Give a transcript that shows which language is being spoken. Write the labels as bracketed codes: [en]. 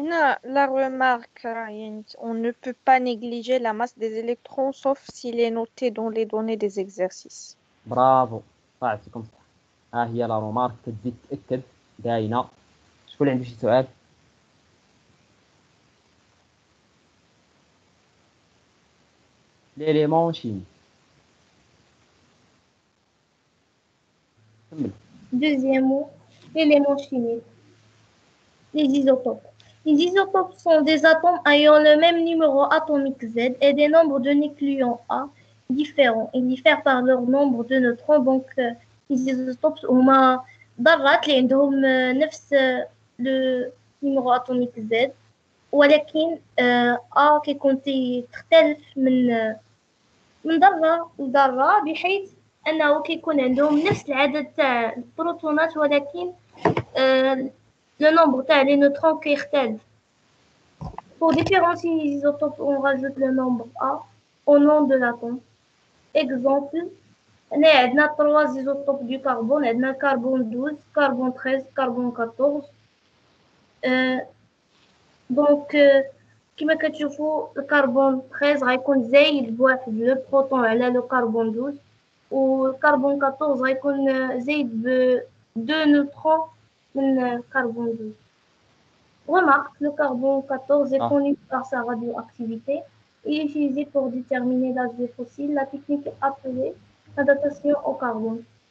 [ar] هنا [fr] la remarque [ar] يعني [fr] on ne peut pas négliger la masse des électrons sauf s'il est noté dans les données des exercices. [ar] برافو، عطيكم صح. ها هي لا رومارك كتزيد تاكد باينه. شكون اللي عنده شي سؤال؟ ليليمون شيمي. كمل. [fr] Deuxièmement, l'élément chimique. Les isotopes. Les isotopes sont des atomes ayant le même numéro atomique Z et des nombres de nucléons A différents. Ils diffèrent par leur nombre de neutrons. Donc, les isotopes [ar] هما ذرات اللي عندهم نفس [fr] le numéro atomique Z، [ar] ولكن A كيكون تختلف من ذرة لذرة، بحيث أنه كيكون عندهم نفس العدد تاع البروتونات، ولكن [fr] le nombre [ar] تاع [fr] les neutrons [ar] كيختلف. [fr] Pour différencier les isotopes, on rajoute le nombre A au nom de l'atome. Exemple, [ar] هنا عندنا 3 [fr] isotopes du carbone، [ar] عندنا [fr] carbone 12, carbone 13, carbone 14. [ar] Donc كما كتشوفوا الكربون 13 غيكون زايد بواحد لو بروتون على لو كربون 12، والكربون 14 غيكون زايد ب 2 نوترون من كربون 12. [fr] Remarque, le carbone 14 est connu par sa radioactivité. Il est utilisé pour déterminer l'âge des fossiles. La technique est appelée la datation au carbone.